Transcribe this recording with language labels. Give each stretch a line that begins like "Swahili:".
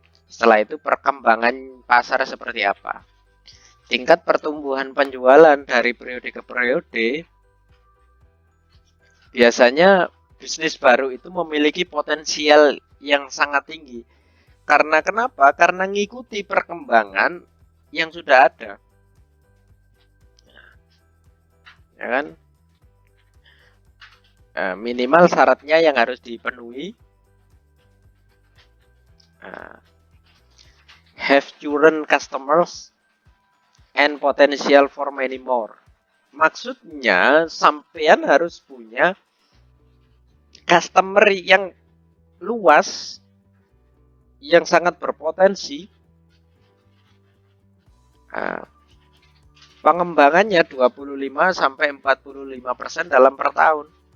Indonesian: Setelah itu perkembangan pasar seperti apa? Tingkat pertumbuhan penjualan dari periode ke periode, biasanya bisnis baru itu memiliki potensial yang sangat tinggi. Karena kenapa? Karena ngikuti perkembangan yang sudah ada. Ya kan? Minimal syaratnya yang harus dipenuhi.
English: Have current customers and potential for many more.
Indonesian: Maksudnya sampean harus punya customer yang luas, yang sangat berpotensi. Pengembangannya 25-45% dalam per tahun.